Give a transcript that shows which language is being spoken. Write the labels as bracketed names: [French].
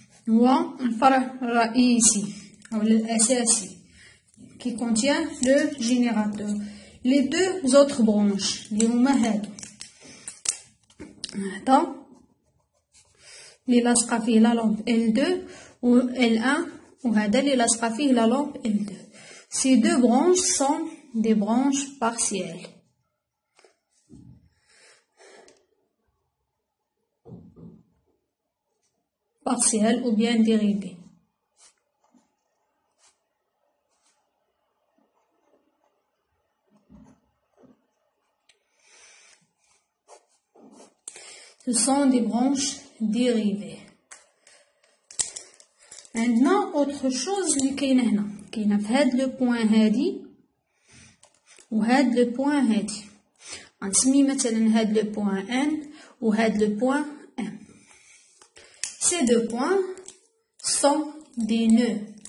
[Arabic] هو الفرع الرئيسي أو الأساسي [French] qui contient le générateur. les deux autres branches [Arabic] اللي هما هادو هذا اللي لاصقة فيه لا لامب L2 و L1 وهذا اللي لاصقة فيه لا لامب L2. [French] ces deux branches sont des branches partielles. partielles ou bien dérivées. Ce sont des branches dérivées. [Arabic] عندنا [French] autre chose [Arabic] اللي كاينه هنا. كاينه في هاد لو بوين هادي وهاد لو بوين هادي. غنسمي مثلا هاد لو بوين ان وهاد لو بوين ام. [French] Ces deux points sont des nœuds.